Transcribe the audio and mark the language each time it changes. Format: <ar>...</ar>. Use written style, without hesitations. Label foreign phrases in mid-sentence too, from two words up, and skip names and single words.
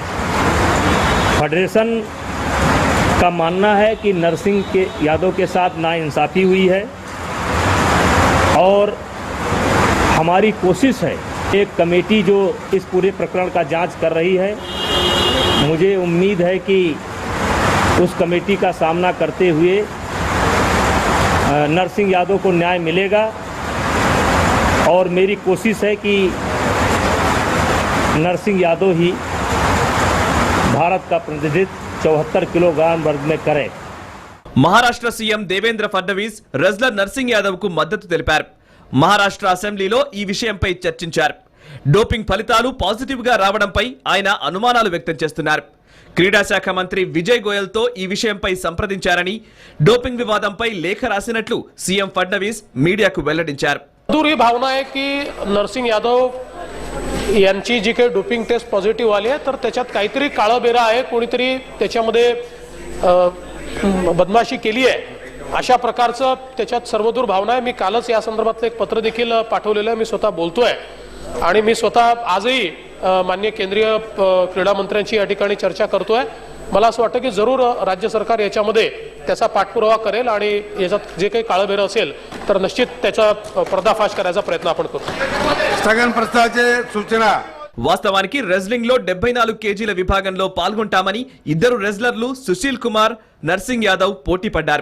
<hi>फेडरेशन का मानना है कि नरसिंह के यादव के साथ नाइंसाफ़ी हुई है और हमारी कोशिश है, एक कमेटी जो इस पूरे प्रकरण का जांच कर रही है, मुझे उम्मीद है कि उस कमेटी का सामना करते हुए नरसिंह यादव को न्याय मिलेगा और मेरी कोशिश है कि नरसिंह यादव ही भारत का प्रतिनिधित्व 74 किलोग्राम वर्ग में करे।</hi> <te>మహారాష్ట్ర సీఎం దేవేంద్ర ఫడ్నవీస్ రెజ్లర్ నర్సింగ్ యాదవ్ కు మద్దతు తెలిపారు. మహారాష్ట్ర అసెంబ్లీలో ఈ విషయంపై చర్చించారు. డోపింగ్ ఫలితాలు పాజిటివ్ గా రావడంపై ఆయన అనుమానాలు వ్యక్తం చేస్తున్నారు. క్రీడా శాఖ మంత్రి విజయ్ గోయల్ తో ఈ విషయంపై సంప్రదించారని, డోపింగ్ వివాదంపై లేఖ రాసినట్లు సీఎం ఫడ్నవీస్ మీడియాకు వెల్లడించారు.</te> <mr>दूर भावना आहे की नरसिंग यादव यांची जी काही डोपिंग टेस्ट पॉझिटिव्ह आली आहे तर त्याच्यात काहीतरी काळबेरा आहे, कोणीतरी त्याच्यामध्ये बदमाशी केली आहे अशा प्रकारचं त्याच्यात सर्वदूर भावना आहे. मी कालच या संदर्भातलं एक पत्र देखील पाठवलेलं आहे. मी स्वतः बोलतोय आणि मी स्वतः आजही माननीय केंद्रीय क्रीडा मंत्र्यांची या ठिकाणी चर्चा करतोय. मला असं वाटतं की जरूर राज्य सरकार याच्यामध्ये त्याचा पाठपुरावा करेल आणि याच्यात जे काही काळबेरं असेल तर निश्चित त्याचा पर्दाफाश करायचा प्रयत्न आपण करू. स्थगन प्रस्तावाचे सूचना.</mr> <te>వాస్తవానికి రెజ్లింగ్ లో 74 కేజీల విభాగంలో పాల్గొంటామని ఇద్దరు రెజ్లర్లు సుశీల్ కుమార్, నర్సింగ్ యాదవ్ పోటీ పడ్డారు.</te>